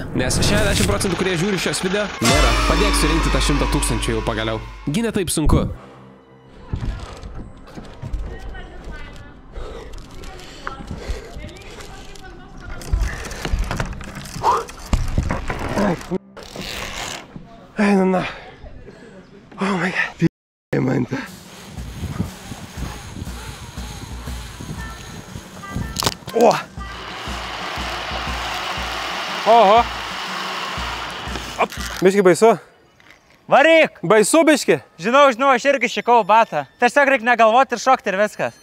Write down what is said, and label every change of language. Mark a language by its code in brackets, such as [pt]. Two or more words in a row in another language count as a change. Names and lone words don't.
[lt] Nes 60% kurie žiūri šios video, nėra. Padėk surinkti tą 100 000 jau pagaliau. Gi ne taip sunku. Na. [en] Oh my god. Mante. [lt] O! Oho! Biški baisu? Varyk! Baisu biški? Žinau, aš irgi šikau batą. Tiesiog reikia negalvoti ir šokti ir viskas.